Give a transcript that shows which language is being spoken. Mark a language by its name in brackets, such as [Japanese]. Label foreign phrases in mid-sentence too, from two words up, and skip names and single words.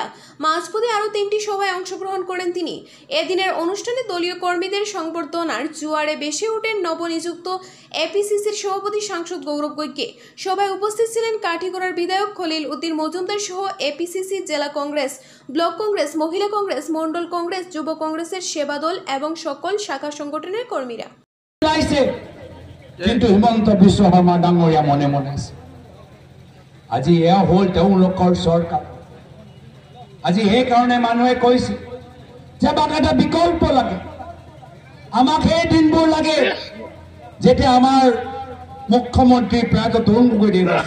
[Bangla] মাঝপথে আরও 3টি সভায় অংশগ্রহণ করেন তিনি। এদিনের অনুষ্ঠানে দলীয় কর্মীদের সংবর্ধনার জোয়ারে বেসে ওঠেন নবনিযুক্ত এপিসিসির সভাপতি সাংসদ গৌরব গগৈ। সভায় উপস্থিত ছিলেন কাঠিগড়ার বিধায়ক খলিল উদ্দিন মজুমদার সহ এপিসিসি, জেলা কংগ্রেস, ব্লক কংগ্রেস, মহিলা কংগ্রেস, মন্ডল কংগ্রেস, যুব কংগ্রেসের সেবা দল এবং সকল শাখা সংগঠনের কর্মীরা। [Assamese] কিন্তু হিমন্ত বিশ্ব শৰ্মা ডাঙৰীয়া মনে মনে আছে। আজি এয়া হ'ল তেওঁলোকৰ চৰকাৰ। আজি সেইকাৰণে মানুহে কৈছে যে আমাক এটা বিকল্প লাগে, আমাক সেই দিনবোৰ লাগে যেতিয়া আমাৰ মুখ্যমন্ত্ৰী প্ৰয়াত তৰুণ গগৈ আছে।